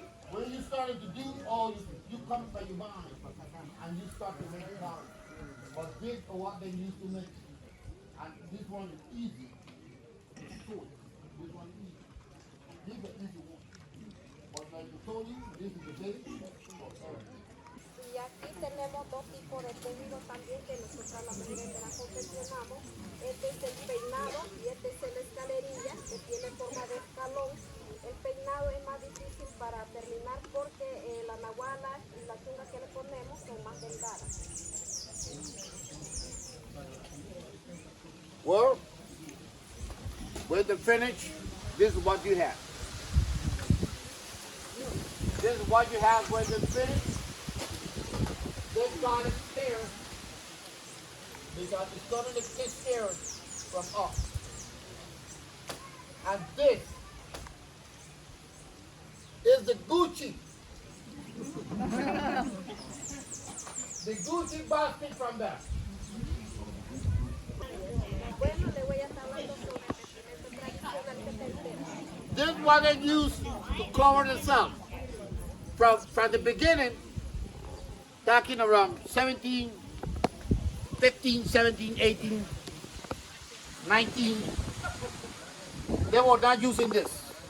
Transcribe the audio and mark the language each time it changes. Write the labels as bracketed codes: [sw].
[en] When you started to do all, you come by your mind. And you start to make colors. But this is what they used to make. And this one is easy. Short. This one is easy. This is the easy one. But like I told you, this is the base for everything. [es] Y aquí tenemos dos tipos de tejido también que nosotros a la mujer de la confeccionamos. Este es el peinado y este es el escalerilla que tiene forma de escalón. El peinado es más difícil para terminar porque la nahuala y la chunga que le ponemos son más delgadas. [en] Well, when they finish, this is what you have. This is what you have when they finish. They got it stairs because it's going to get stairs from up. And this is the Gucci. The Gucci basket from there. [es] Bueno, le voy a estar hablando sobre el vestimenta tradicional que es Embera. [en] This is what they use to cover themselves. From the beginning, back in around 17, 15, 17, 18, 19, they were not using this.